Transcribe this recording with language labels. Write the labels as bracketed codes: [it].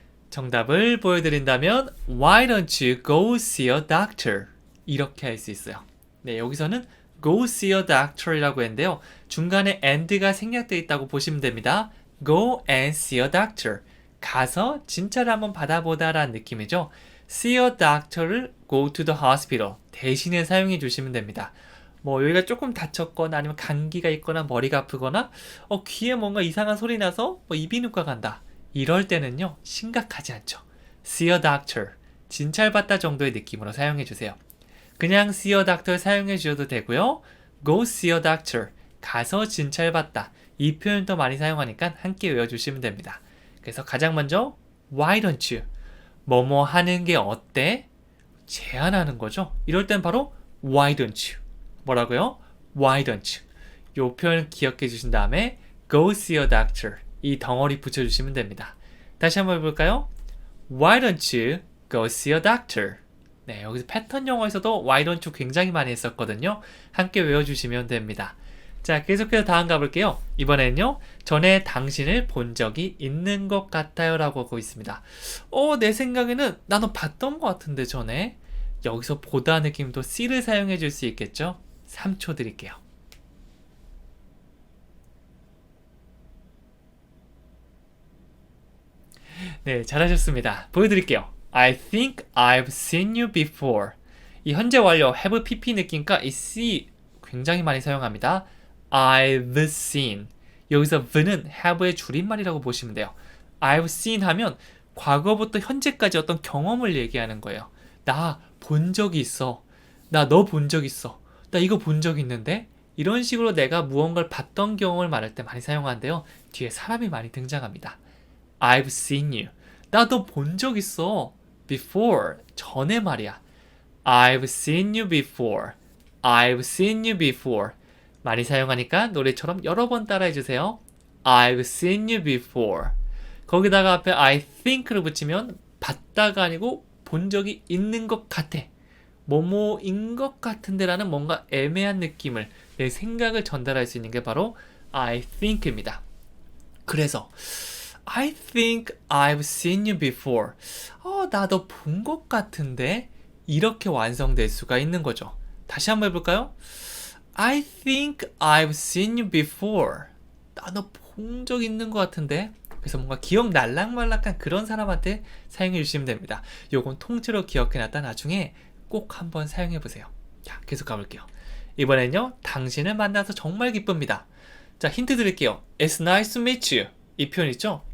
[ko] 정답을 보여드린다면 [en] Why don't you go see a doctor? [ko] 이렇게 할 수 있어요. 네, 여기서는 [en] go see a doctor [ko] 이라고 했는데요. 중간에 and가 생략되어 있다고 보시면 됩니다. [en] Go and see a doctor. [ko] 가서 진찰을 한번 받아보다 라는 느낌이죠. [en] See a doctor를 go to the hospital [ko] 대신에 사용해 주시면 됩니다. 뭐 여기가 조금 다쳤거나 아니면 감기가 있거나 머리가 아프거나 귀에 뭔가 이상한 소리 나서 이비인후과 간다. 이럴 때는요, 심각하지 않죠. [en] See a doctor, [ko] 진찰받다 정도의 느낌으로 사용해 주세요. 그냥 [en] see a doctor [ko] 사용해 주셔도 되고요. [en] go see a doctor, [ko] 가서 진찰받다. 이 표현도 많이 사용하니까 함께 외워주시면 됩니다. 그래서 가장 먼저 [en] why don't you? [ko] 뭐뭐 하는 게 어때? 제안하는 거죠. 이럴 땐 바로 [en] why don't you? [ko] 뭐라고요? [en] why don't you? [ko] 이 표현 기억해 주신 다음에 [en] go see a doctor. [ko] 이 덩어리 붙여주시면 됩니다. 다시 한번 해볼까요? [en] Why don't you go see a doctor? [ko] 네, 여기서 패턴 영어에서도 [en] Why don't you [ko] 굉장히 많이 했었거든요. 함께 외워주시면 됩니다. 자, 계속해서 다음 가볼게요. 이번에는요, 전에 당신을 본 적이 있는 것 같아요 라고 하고 있습니다. 내 생각에는 나도 봤던 것 같은데 전에. 여기서 보다 느낌도 C를 사용해 줄 수 있겠죠? 3초 드릴게요. 네, 잘하셨습니다. 보여드릴게요. [en] I think I've seen you before. [ko] 이 현재 완료 have pp 느낌과 이 see 굉장히 많이 사용합니다. [en] I've seen. [ko] 여기서 the는 have의 줄임말이라고 보시면 돼요. I've seen 하면 과거부터 현재까지 어떤 경험을 얘기하는 거예요. 나 본 적이 있어. 나 너 본 적 있어. 나 이거 본 적 있는데? 이런 식으로 내가 무언가를 봤던 경험을 말할 때 많이 사용하는데요. 뒤에 사람이 많이 등장합니다. [en] I've seen you. [ko] 나도 본 적 있어. Before. 전에 말이야. [en] I've seen you before. I've seen you before. [ko] 많이 사용하니까 노래처럼 여러 번 따라해 주세요. [en] I've seen you before. [ko] 거기다가 앞에 [en] I think [ko] 를 붙이면 봤다가 아니고 본 적이 있는 것 같아. 뭐뭐인 것 같은데 라는 뭔가 애매한 느낌을, 내 생각을 전달할 수 있는 게 바로 [en] I think [ko] 입니다. 그래서 [en] I think I've seen you before. [ko] 나도 본 것 같은데? 이렇게 완성될 수가 있는 거죠. 다시 한번 해볼까요? [en] I think I've seen you before. [ko] 나도 본 적 있는 것 같은데? 그래서 뭔가 기억 날락말락한 그런 사람한테 사용해 주시면 됩니다. 요건 통째로 기억해놨다 나중에 꼭 한번 사용해보세요. 자, 계속 가볼게요. 이번엔요, 당신을 만나서 정말 기쁩니다. 자, 힌트 드릴게요. [en] It's nice to meet you. [ko] 이 표현 있죠?